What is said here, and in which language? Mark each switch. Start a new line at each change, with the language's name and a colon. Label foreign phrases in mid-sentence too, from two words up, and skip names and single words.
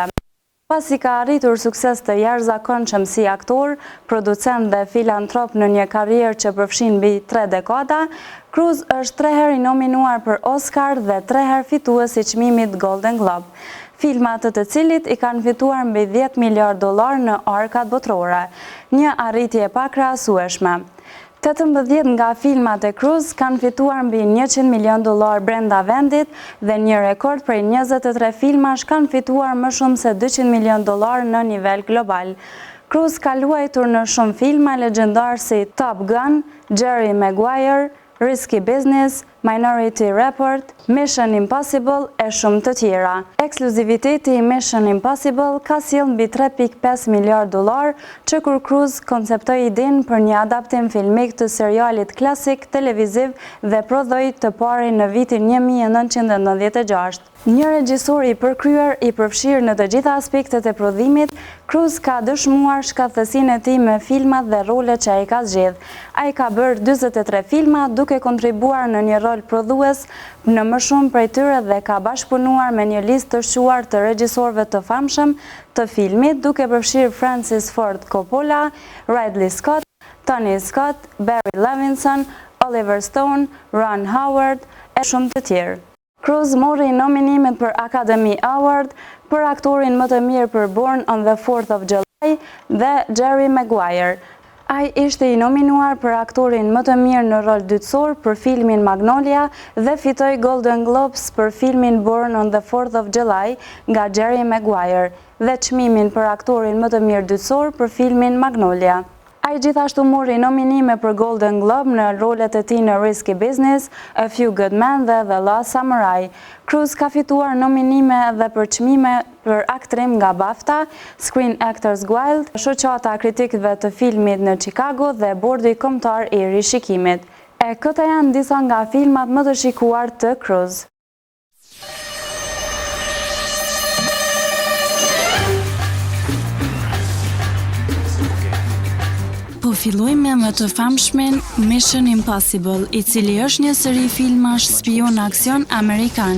Albanian: Pasi ka arritur sukses të jashtëzakonshëm si aktor, producent dhe filantrop në një karrierë që përfshin mbi 3 dekada, Cruise është 3 herë i nominuar për Oscar dhe 3 herë fitues i çmimit Golden Globe, filmat të cilit i kanë fituar mbi $10 miliardë në arkat botërore, një arritje pa krahasueshme. 18 nga filmat e Cruise kanë fituar mbi $100 milion brenda vendit dhe një rekord prej 23 filmash kanë fituar më shumë se $200 milion në nivel global. Cruise ka luajtur në shumë filma legjendar si Top Gun, Jerry Maguire, Risky Business, Minority Report, Mission Impossible e shumë të tjera. Ekskluziviteti i Mission Impossible ka sjellë mbi $3.5 miliardë që kur Cruise konceptoi idenë për një adaptim filmik të serialit klasik televiziv dhe prodhoi të parin në vitin 1996. Një regjisor i përkryer, i përfshirë në të gjitha aspektet e prodhimit, Cruise ka dëshmuar shkathtësinë e tij me filmat dhe rolet që ai ka zgjedhë. Ai ka bërë 43 filma duke kontribuar në një rol prodhues në më shumë prej tyre dhe ka bashkëpunuar me një listë të shquar të regjisorëve të famshëm të filmit, duke përfshirë Francis Ford Coppola, Ridley Scott, Tony Scott, Barry Levinson, Oliver Stone, Ron Howard e shumë të tjerë. Cruise mori nominimet për Academy Award për aktorin më të mirë për Born on the 4th of July dhe Jerry Maguire. Ai ishte i nominuar për aktorin më të mirë në rol dytësor për filmin Magnolia dhe fitoi Golden Globes për filmin Born on the 4th of July nga Jerry Maguire dhe çmimin për aktorin më të mirë dytësor për filmin Magnolia. Ai gjithashtu mori nominime për Golden Globe në rolet e tij në Risky Business, A Few Good Men dhe The Last Samurai. Cruise ka fituar nominime edhe për çmime për aktrim nga BAFTA, Screen Actors Guild, shoqata e kritikëve të filmit në Chicago dhe bordi kombëtar i rishikimit. E këta janë disa nga filmat më të shikuar të Cruise. Po fillojmë me të famshmen Mission Impossible, i cili është një seri filmash spion aksion amerikan.